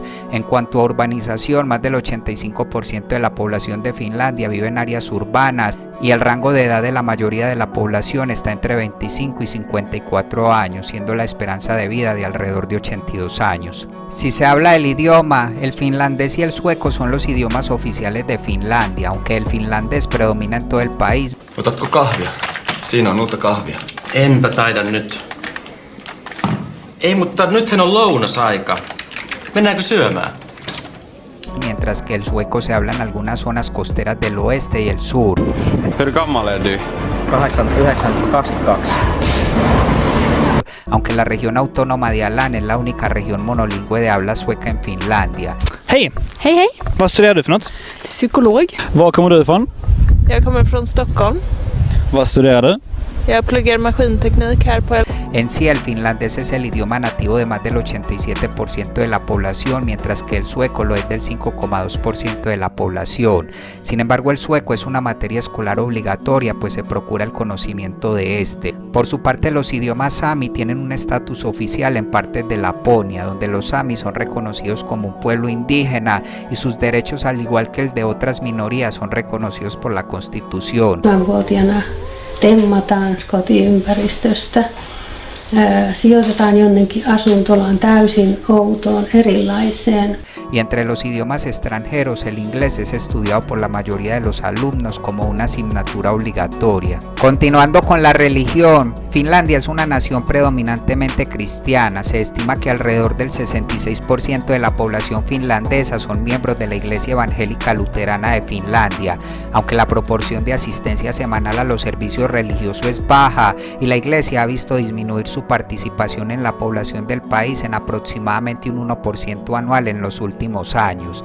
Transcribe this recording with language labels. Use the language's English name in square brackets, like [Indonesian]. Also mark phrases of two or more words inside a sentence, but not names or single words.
[Spanish] En cuanto a urbanización, más del 85% de la población de Finlandia vive en áreas urbanas y el rango de edad de la mayoría de la población está entre 25 y 54 años, siendo la esperanza de vida de alrededor de 82 años. Si se habla del idioma, el finlandés y el sueco son los idiomas oficiales de Finlandia, aunque el finlandés predomina en todo el país. [Finnish] Otatko kahvia? Siinä on uutta kahvia. Enpä taida nyt. Ei, mutta nythän on lounasaika. Mennäänkö syömään? [Spanish] Mientras que el sueco se habla en algunas zonas costeras del oeste y el sur. [Swedish] Hur gammal är du? 22. [Spanish] Aunque la región autónoma de Åland es la única región monolingüe de habla sueca en Finlandia. [Swedish] Hej! Hej, hej. Vad studerar du för något? Till psykolog. Var kommer du ifrån? Jag kommer från Stockholm. Vad studerar du? Jag pluggar maskinteknik här på... [Spanish] En sí, el finlandés es el idioma nativo de más del 87% de la población, mientras que el sueco lo es del 5,2% de la población. Sin embargo, el sueco es una materia escolar obligatoria, pues se procura el conocimiento de este. Por su parte, los idiomas sami tienen un estatus oficial en partes de Laponia, donde los sami son reconocidos como un pueblo indígena y sus derechos, al igual que el de otras minorías, son reconocidos por la Constitución. [Finnish] temmataan kotiympäristöstä, sijoitetaan jonnekin asuntolaan täysin outoon, erilaiseen. [Spanish] Y entre los idiomas extranjeros, el inglés es estudiado por la mayoría de los alumnos como una asignatura obligatoria. Continuando con la religión, Finlandia es una nación predominantemente cristiana. Se estima que alrededor del 66% de la población finlandesa son miembros de la Iglesia Evangélica Luterana de Finlandia, aunque la proporción de asistencia semanal a los servicios religiosos es baja y la Iglesia ha visto disminuir su participación en la población del país en aproximadamente un 1% anual en los últimos años.